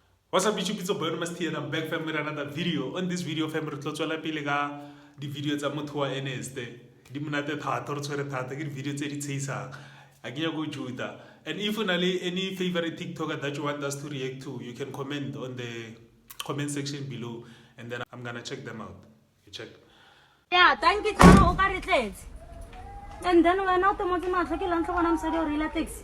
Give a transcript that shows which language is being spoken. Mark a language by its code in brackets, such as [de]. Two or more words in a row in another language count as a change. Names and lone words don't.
[en] What's up YouTube, it's your boy Nomas here and I'm back fam with another video. On this video fam, [tn] re tlo tswela pele ka di video tsa motho wa Ernest. Di monate thata re tshwere thata ke di video tse di tsheisang. A ke ya go juta. [en] And if you know any favorite TikToker that you want us to react to, you can comment on the comment section below and then I'm gonna check them out. You check. Yeah, thank you Tano Okaritlet. And then when out the Motima Sakilan so I'm sorry or relatex.